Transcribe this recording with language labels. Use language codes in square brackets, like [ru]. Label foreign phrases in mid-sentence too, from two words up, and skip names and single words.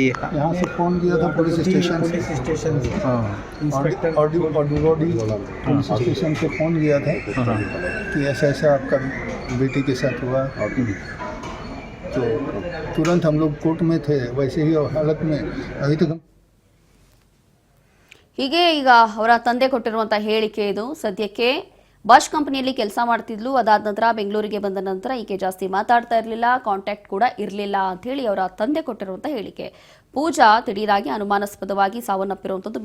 [hi] यहाँ से फोन किया था [en] police station [hi] से, ऑडियो [en] police station [hi] से फोन किया था कि ऐसा ऐसा आपका बेटी के साथ हुआ। तो तुरंत हम लोग कोर्ट में थे, वैसे ही हालत में अभी तो [kn] ಹೀಗೆ ಈಗ ಅವರ ತಂದೆ ಕೊಟ್ಟಿರುವಂತ ಹೇಳಿಕೆ ಇದು. ಸದ್ಯಕ್ಕೆ ಬಾಷ್ ಕಂಪನಿಯಲ್ಲಿ ಕೆಲಸ ಮಾಡ್ತಿದ್ಲು. ಅದಾದ ನಂತರ ಬೆಂಗಳೂರಿಗೆ ಬಂದ ನಂತರ ಈಕೆ ಜಾಸ್ತಿ ಮಾತಾಡ್ತಾ ಇರಲಿಲ್ಲ, ಕಾಂಟ್ಯಾಕ್ಟ್ ಕೂಡ ಇರಲಿಲ್ಲ ಅಂತ ಹೇಳಿ ಅವರ ತಂದೆ ಕೊಟ್ಟಿರುವಂತ ಹೇಳಿಕೆ. ಪೂಜಾ ದಿಢೀರಾಗಿ ಅನುಮಾನಾಸ್ಪದವಾಗಿ ಸಾವನ್ನಪ್ಪಿರುವಂಥದ್ದು.